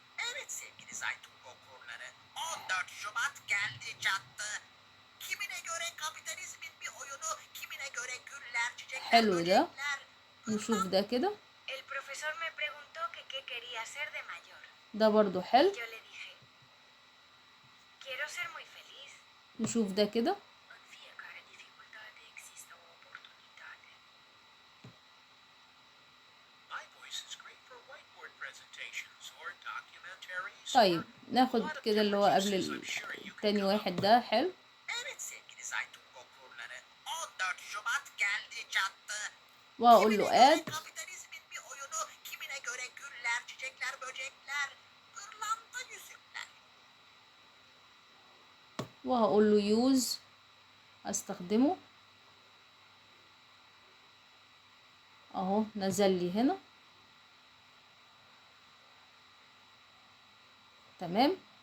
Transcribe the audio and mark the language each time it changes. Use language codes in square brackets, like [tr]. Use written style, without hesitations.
[tr] Evet sevgili Zaytun okurları, 14 Şubat geldi çattı. Kimine göre kapitalizmin bir oyunu, kimine göre güller, çiçekler, [ar] حلو ده، [tr] böcekler. [ar] نشوف ده كده. [es] El profesor me preguntó que qué quería ser de mayor. [ar] ده برضو حلو. [es] Yo le dije, quiero ser muy feliz. [ar] نشوف ده كده. [ro] În fiecare dificultate există o oportunitate. [en] My voice is great for whiteboard presentations or documentaries. [ar] طيب ناخد كده اللي هو قبل تاني واحد ده. حلو. [tr] Evet sevgili Zaytun okurları, 14 Şubat geldi çattı. [ar] وهقول له [tr] Kimine göre [en] add، [tr] kapitalizmin bir oyunu, kimine göre güller, çiçekler, böcekler, pırlanta yüzükler. [ar] وهقول له use، هستخدمه اهو نزل لي هنا. تمام.